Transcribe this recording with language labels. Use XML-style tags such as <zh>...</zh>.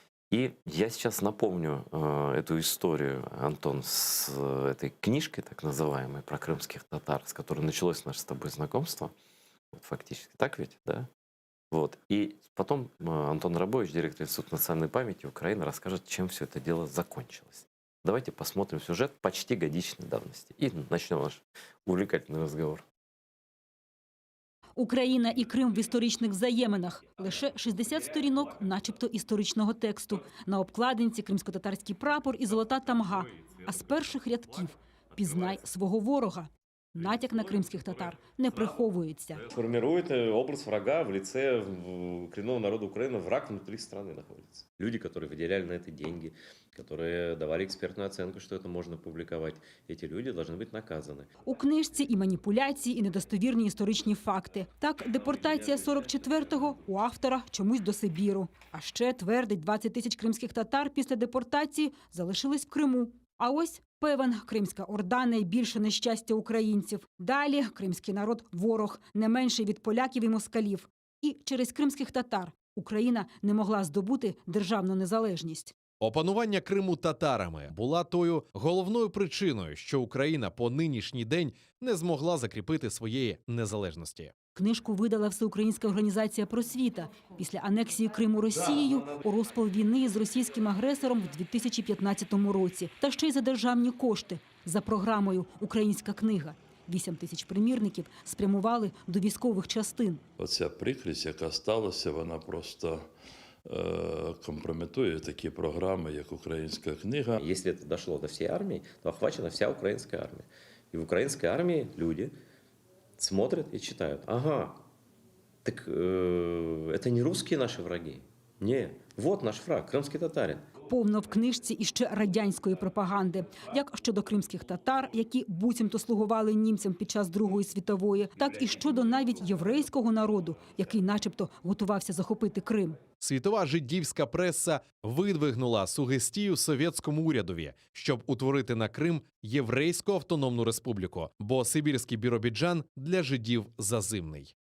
<ru>И я сейчас напомню эту историю, Антон, с этой книжкой, так называемой, про крымских татар, с которой началось наше с тобой знакомство. Вот, фактически. Так ведь, да? Вот. И потом Антон Драбович, директор Института национальной памяти Украины, расскажет, чем все это дело закончилось. Давайте посмотрим сюжет почти годичной давности. И начнем наш увлекательный разговор.</ru> <uk>Україна і Крим в історичних взаєминах. Лише 60 сторінок начебто історичного тексту. На обкладинці кримсько-татарський прапор і золота тамга. А з перших рядків «Пізнай свого ворога». Натяк на кримських татар не приховується.</uk> <ru>Формирует образ врага в лице коренного народа Украины. Враг внутри страны находится. Люди, которые выделяли на это деньги, которые давали экспертную оценку, что это можно публиковать. Эти люди должны быть наказаны.</ru> <uk>У книжці і маніпуляції, і недостовірні історичні факти. Так, депортація 44-го у автора чомусь до Сибіру. А ще, твердить, 20 тисяч кримських татар після депортації залишились в Криму. А ось певен, Кримська Орда – найбільше нещастя українців. Далі кримський народ – ворог, не менший від поляків і москалів. І через кримських татар Україна не могла здобути державну незалежність. Опанування Криму татарами була тою головною причиною, що Україна по нинішній день не змогла закріпити своєї незалежності. Книжку видала Всеукраїнська організація «Просвіта» після анексії Криму Росією у розпал війни з російським агресором в 2015 році. Та ще й за державні кошти, за програмою «Українська книга». 8 тисяч примірників спрямували до військових частин. Оця прикрість, яка сталася, вона просто компрометує такі програми, як «Українська книга».</uk> <ru>Если это дошло до всей армии, то охвачена вся украинская армия. И в украинской армии люди смотрят и читают. Ага, так это не русские наши враги. Не, вот наш враг, крымский татарин.</ru> <uk>Повно в книжці іще радянської пропаганди. Як щодо кримських татар, які буцімто слугували німцям під час Другої світової, так і щодо навіть єврейського народу, який начебто готувався захопити Крим. Світова жидівська преса видвигнула сугестію совєтському урядові, щоб утворити на Крим Єврейську автономну республіку, бо Сибірський Біробіджан для жидів зазимний.</uk>